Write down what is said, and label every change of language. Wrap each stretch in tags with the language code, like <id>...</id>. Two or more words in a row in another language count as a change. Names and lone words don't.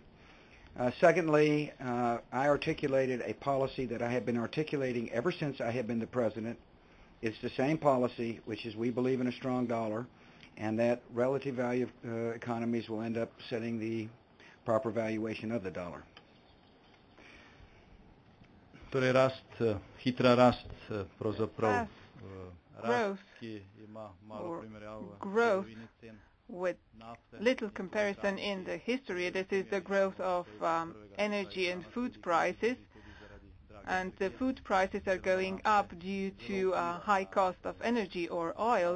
<en>Secondly, I articulated a policy that I have been articulating ever since I have been the president. It's the same policy, which is we believe in a strong dollar, and that relative value economies will end up setting the proper valuation of the dollar.</en> <sl>Torej hitra rast, pravzaprav</sl> <en>growth with little comparison in the history. This is the growth of energy and food prices. And the food prices are going up due to high cost of energy or oil.</en>